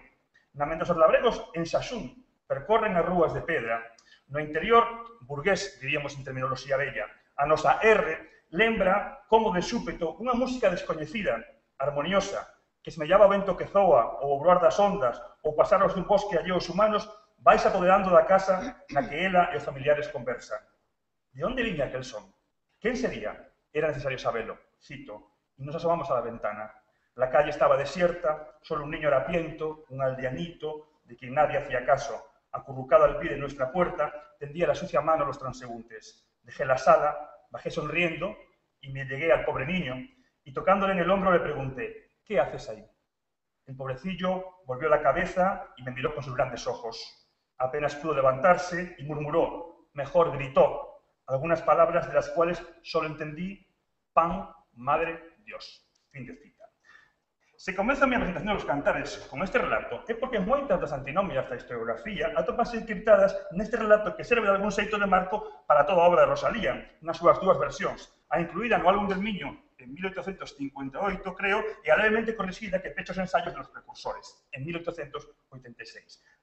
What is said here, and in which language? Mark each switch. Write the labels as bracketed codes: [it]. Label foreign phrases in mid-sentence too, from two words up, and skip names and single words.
[gl] Mentres os labregos en Xaxún percorren as rúas de pedra, no interior burgués, diríamos en terminoloxía bella, a nosa R lembra como de súpeto unha música descoñecida, armoniosa, que semellaba o vento que zoa, ou o voar das ondas, ou pasaros dun bosque alleo aos humanos, vais apoderando da casa na que ela e os familiares conversan. De onde viña aquel son? Quen sería? Era necesario sabelo, cito, [es] e nos asomamos a la ventana. La calle estaba desierta, solo un niño harapiento, un aldeanito, de quien nadie hacía caso. Acurrucado al pie de nuestra puerta, tendía la sucia mano a los transeúntes. Dejé la sala, bajé sonriendo y me llegué al pobre niño y tocándole en el hombro le pregunté, ¿qué haces ahí? El pobrecillo volvió la cabeza y me miró con sus grandes ojos. Apenas pudo levantarse y murmuró, mejor gritó, algunas palabras de las cuales solo entendí pan, madre, Dios. [gl] Fin de cita. Se comeza a miña presentación dos cantares con este relato é porque moitas das antinomias da historiografía atópanse encriptadas neste relato que serve de algún xeito de marco para toda a obra de Rosalía, nas súas dúas versións, a incluída no álbum del Miño en 1858, creo, e a levemente corrixida que pecha os ensaios de los precursores, en 1886.